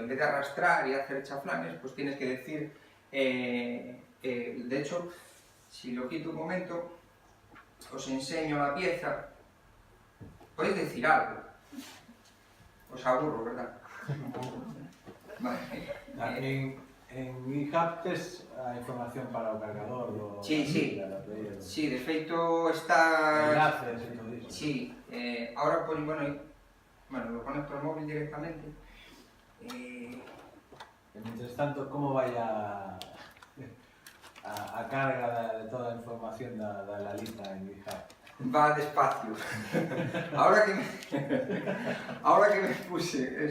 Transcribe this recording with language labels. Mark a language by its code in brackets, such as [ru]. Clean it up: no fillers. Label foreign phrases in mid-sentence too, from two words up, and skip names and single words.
[es] En vez de arrastrar y hacer chaflanes, pues tienes que decir, de hecho, si lo quito un momento, os enseño la pieza. Podéis decir algo. Os aburro, ¿verdad? Vale. [gl] En GitHub tes a información para o cargador do... Sí. Sí, de feito está... Enlaces e todo iso. [es] Sí, ahora pues, bueno, lo conecto al móvil directamente. [gl] E, [es] mientras tanto, [gl] como vai a carga de toda a información da lista en GitHub? [es] Va despacio. Ahora que me puse...